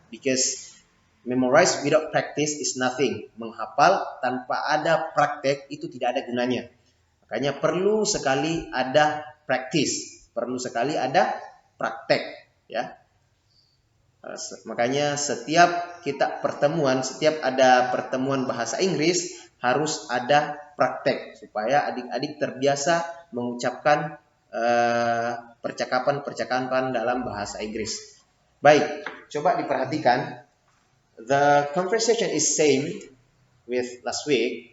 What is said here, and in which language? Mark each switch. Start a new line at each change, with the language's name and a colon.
English: Because memorize without practice is nothing.
Indonesian: Menghafal tanpa ada praktek itu tidak ada gunanya. Makanya perlu sekali ada practice, perlu sekali ada praktek, ya. Makanya setiap kita pertemuan, setiap ada pertemuan bahasa Inggris harus ada praktek supaya adik-adik terbiasa mengucapkan percakapan dalam bahasa Inggris. Baik, coba diperhatikan.
English: The conversation is same with last week.